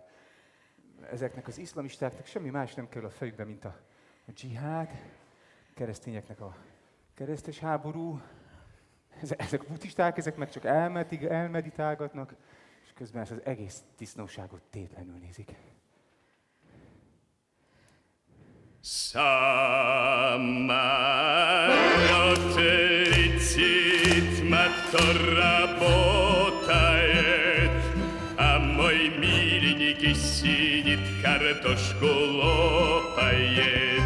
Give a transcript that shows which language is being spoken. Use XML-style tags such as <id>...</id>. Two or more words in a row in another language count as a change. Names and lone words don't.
<hu>Ezeknek az iszlamistáknak semmi más nem kerül a fejükbe, mint a dzsihád, keresztényeknek a keresztes háború. Ezek a buddhisták, ezek meg csak elmeditálgatnak, és közben ezt az egész disznóságot tétlenül nézik.</hu> <ru>Самолет летит, мотор работает, а мой миленький сидит, картошку лопает.</ru>